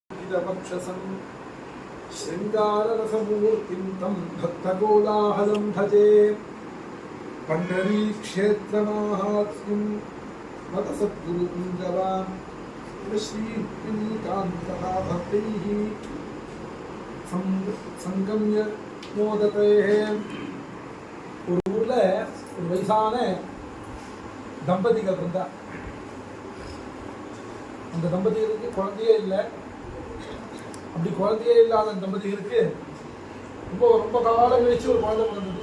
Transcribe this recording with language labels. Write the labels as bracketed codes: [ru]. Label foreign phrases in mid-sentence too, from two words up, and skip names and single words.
[sa] कृष्णपक्षसं शृङ्गाररसमूर्तिं तं भक्तकोलाहलं भजे पण्ढरीक्षेत्रमाहात्म्यं मतसद्गुरुकुञ्जवान् श्रीकान्तः भक्तैः संगम्य मोदते. [ta] ஒரு ஊர்ல ஒரு வயசான தம்பதிகள் இருந்தா. அந்த தம்பதிகளுக்கு குழந்தையே இல்லை. அப்படி குழந்தையே இல்லாத தம்பதிகளுக்கு ரொம்ப ரொம்ப காலம் கழிச்சு ஒரு குழந்தை பிறந்தது.